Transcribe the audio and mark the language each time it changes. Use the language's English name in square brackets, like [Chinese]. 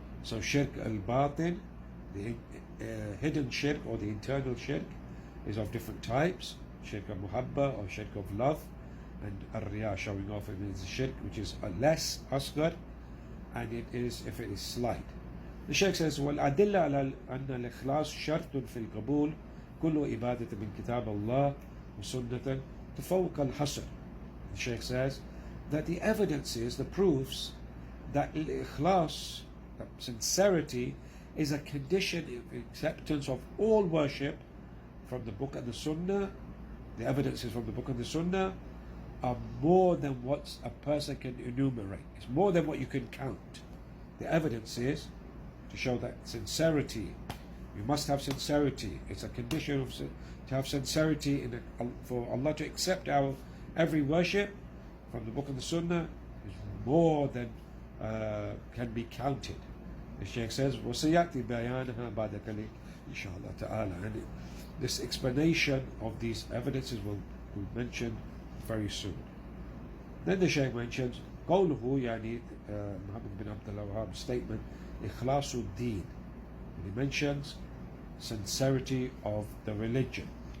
[English] So shirk al-batin, the hidden shirk or the internal shirk, is of different types. Shirk al-muhabba or shirk of love, and al-riya, showing off. It is shirk which is less asghar, and it is if it is slight. The Shaykh says, [Arabic] وَالْأَدِلَّةُ عَلَى أَنَّ الْإِخْلَاص شَرْطٌ فِي الْقَبُولِ كُلُّ إِبَادَةٍ مِنْ كِتَابِ اللَّهِ وَسُنَّةً تَفَوْقَ الْحَصْرِ. [English] The Shaykh says that the evidences, the proofs, that al-ikhlas, that sincerity, is a condition of acceptance of all worship from the book and the sunnah. The evidences from the book and the sunnah are more than what a person can enumerate. It's more than what you can count. The evidence is to show that sincerity, you must have sincerity. It's a condition of to have sincerity for Allah to accept our every worship from the book and the sunnah is more than can be counted. The Shaykh says, [Arabic] وَسَيَأْتِي بَيَانَهَا بَعْدَ ذَلِكَ إِنْ شَاء اللَّهُ تَعَالَى. [English] And this explanation of these evidences will be mentioned very soon. Then the Shaykh mentions [Arabic] قوله, يعني [English] Muhammad bin Abdul Wahhab's statement, [Arabic] إخلاص الدين. [English] He mentions sincerity of the religion.